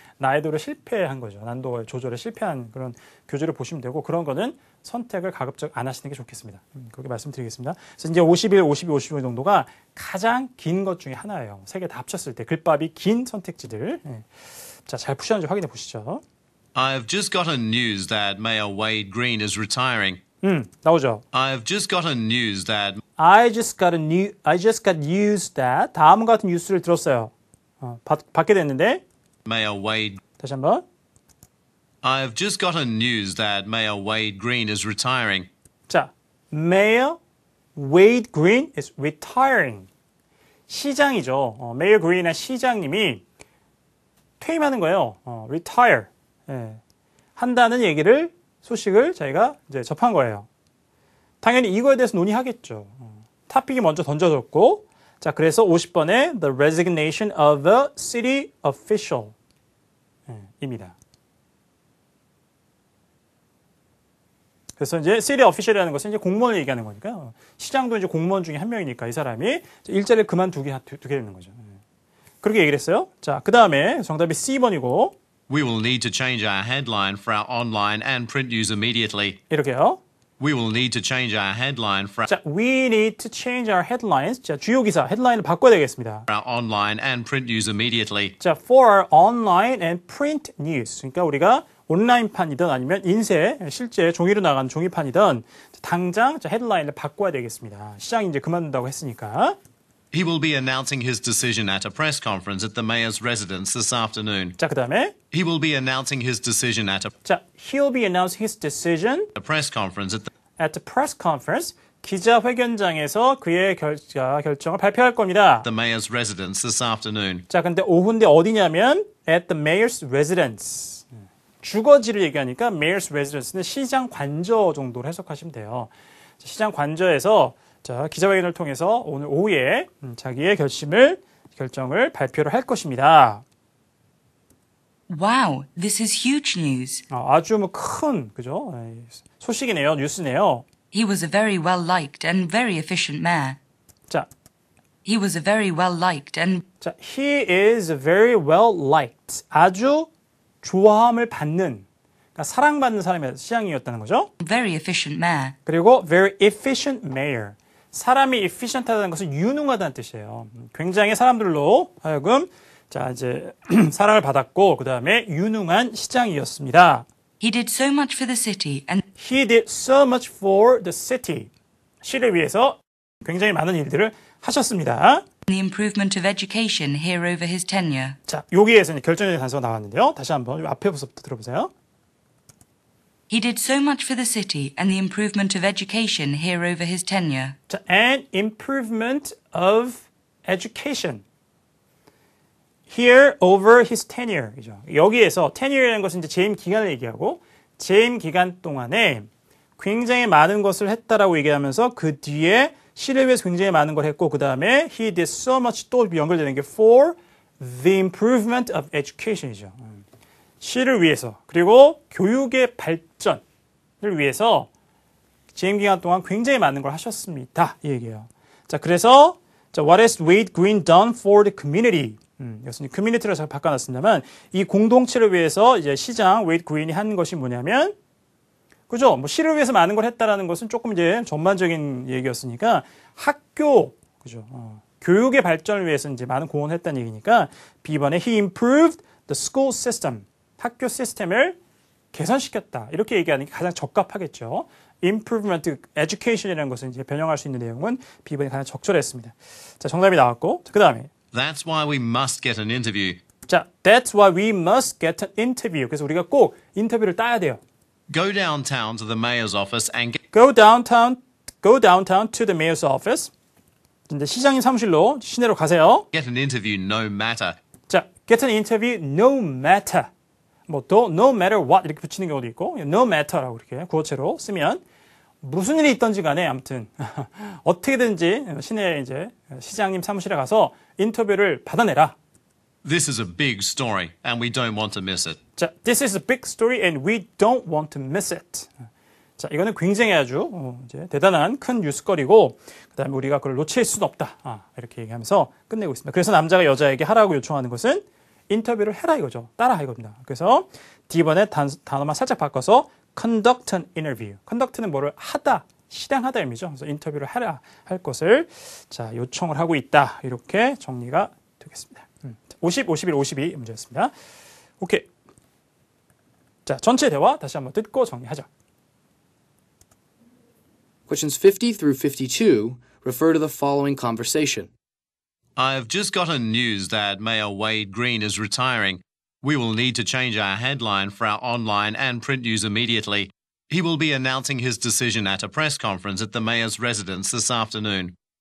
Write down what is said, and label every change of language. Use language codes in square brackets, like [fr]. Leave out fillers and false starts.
[ko] 난이도를 실패한 거죠. 난도 조절에 실패한 그런 교재를 보시면 되고 그런 거는 선택을 가급적 안 하시는 게 좋겠습니다. 그렇게 말씀드리겠습니다. 그래서 이제 51, 52, 55 정도가 가장 긴 것 중에 하나예요. 세 개 다 합쳤을 때 글밥이 긴 선택지들. 자, 잘 푸셨는지 확인해 보시죠. [en] I've just gotten news that Mayor Wade Green is retiring. [ko] 나오죠. [en] I've just gotten news that I just got news that [ko] 다음과 같은 뉴스를 들었어요. 받게 됐는데 [en] Mayor Wade [ko] 다시 한번. [en] I've just gotten news that Mayor Wade Green is retiring. 자, Mayor Wade Green is retiring. [ko] 시장이죠. Mayor Green의 시장님이 퇴임하는 거예요. [en] retire. [ko] 한다는 얘기를 소식을 저희가 이제 접한 거예요. 당연히 이거에 대해서 논의하겠죠. 토픽이 먼저 던져졌고, 자, 그래서 50번에 [en] the resignation of a city official [ko] 입니다. 그래서 이제 city official이라는 것은 이제 공무원을 얘기하는 거니까 시장도 이제 공무원 중에 한 명이니까 이 사람이 일자리를 그만두게 되는 거죠. 그렇게 얘기를 했어요. 자, 그 다음에 정답이 C번이고 [en] We will need to change our headline for our online and print news immediately. [ko] 이렇게요. [en] We will need to change our headline for 자, we need to change our headlines. [ko] 자, 주요 기사 헤드라인을 바꿔야 되겠습니다. [en] our online and print news immediately. 자, for our online and print news. [ko] 그러니까 우리가 온라인판이든 아니면 인쇄, 실제 종이로 나가는 종이판이든 당장 자, 헤드라인을 바꿔야 되겠습니다. 시장이 이제 그만둔다고 했으니까. [en] He will be announcing his decision at a press conference at the mayor's residence this afternoon. [ko] 자, 그 다음에 [en] He will be announcing his decision at 자, he'll be announcing his decision a press conference at the press conference. [ko] 기자회견장에서 그의 결정을 발표할 겁니다. [en] the mayor's residence this afternoon. [ko] 자, 근데 오후인데 어디냐면 [en] at the mayor's residence. [ko] 주거지를 얘기하니까 mayor's residence는 시장 관저 정도로 해석하시면 돼요. 시장 관저에서 자, 기자회견을 통해서 오늘 오후에 자기의 결정을 발표를 할 것입니다. [en] Wow, this is huge news. [ko] 아주 뭐 큰 그죠? 소식이네요, 뉴스네요. [en] He was a very well-liked and very efficient mayor. [ko] 자, [en] He was a very well-liked and 자, he is very well liked. [ko] 아주 좋아함을 받는, 그러니까 사랑받는 사람이 시장이었다는 거죠. [en] very efficient mayor. [ko] 그리고 [en] very efficient mayor. [ko] 사람이 efficient하다는 것은 유능하다는 뜻이에요. 굉장히 사람들로 하여금 자 이제 사랑을 받았고 그 다음에 유능한 시장이었습니다. [en] He did so much for the city and He did so much for the city. [ko] 시를 위해서 굉장히 많은 일들을 하셨습니다. [en] the improvement of education here over his tenure. [ko] 자, 여기에서 결정적인 단서가 나왔는데요. 다시 한번 앞에부터 들어보세요. [en] He did so much for the city and the improvement of education here over his tenure. 자, and improvement of education. Here over his tenure. [ko] 그죠? 여기에서 tenure라는 것은 이제 재임 기간을 얘기하고 재임 기간 동안에 굉장히 많은 것을 했다라고 얘기하면서 그 뒤에 시를 위해서 굉장히 많은 걸 했고 그 다음에 [en] he did so much [ko] 또 연결되는 게 [en] for the improvement of education [ko] 이죠. 시를 위해서 그리고 교육의 발전을 위해서 재임 기간 동안 굉장히 많은 걸 하셨습니다. 이 얘기예요. 자, 그래서 자, [en] what has Wade Green done for the community? [ko] 이것은 커뮤니티로 제가 바꿔놨습니다만 이 공동체를 위해서 이제 시장 웨이드 그린이 한 것이 뭐냐면 그죠? 뭐 시를 위해서 많은 걸 했다라는 것은 조금 이제 전반적인 얘기였으니까 학교 그죠? 교육의 발전을 위해서 이제 많은 공헌을 했다는 얘기니까 B번에 [en] he improved the school system. [ko] 학교 시스템을 개선시켰다. 이렇게 얘기하는 게 가장 적합하겠죠. improvement education이라는 것을 이제 변형할 수 있는 내용은 B번이 가장 적절했습니다. 자, 정답이 나왔고. 자, 그 다음에. [en] That's why we must get an interview. 자, that's why we must get an interview. [ko] 그래서 우리가 꼭 인터뷰를 따야 돼요. [en] Go downtown to the mayor's office and get Go downtown to the mayor's office. [ko] 이제 시장님 사무실로 시내로 가세요. [en] an interview no matter. 자, get an interview no matter. [ko] 뭐 [en] no matter what [ko] 이렇게 붙이는 경우도 있고 no matter라고 이렇게 구어체로 쓰면 무슨 일이 있던지 간에 아무튼 어떻게든지 시내 이제 시장님 사무실에 가서 인터뷰를 받아내라. [en] This is a big story and we don't want to miss it. 자, this is a big story and we don't want to miss it. [ko] 자, 이거는 굉장히 아주 이제 대단한 큰 뉴스거리고 그다음에 우리가 그걸 놓칠 수는 없다. 이렇게 얘기하면서 끝내고 있습니다. 그래서 남자가 여자에게 하라고 요청하는 것은 인터뷰를 해라 이거죠. 따라하 이겁니다. 그래서 D번에 단어만 살짝 바꿔서 [en] conduct an interview. [ko] conduct는 뭐를 하다, 실행하다 의미죠. 그래서 인터뷰를 하라 할 것을 자 요청을 하고 있다. 이렇게 정리가 되겠습니다. 50, 51, 52 문제였습니다. 오케이. 자, 전체 대화 다시 한번 듣고 정리하죠. [en] Questions 50 through 52 refer to the following conversation. I've just gotten news that Mayor Wade Green is retiring. We will need to change our headline for our online and print news immediately. He will be announcing his decision at a press conference at the mayor's residence this afternoon.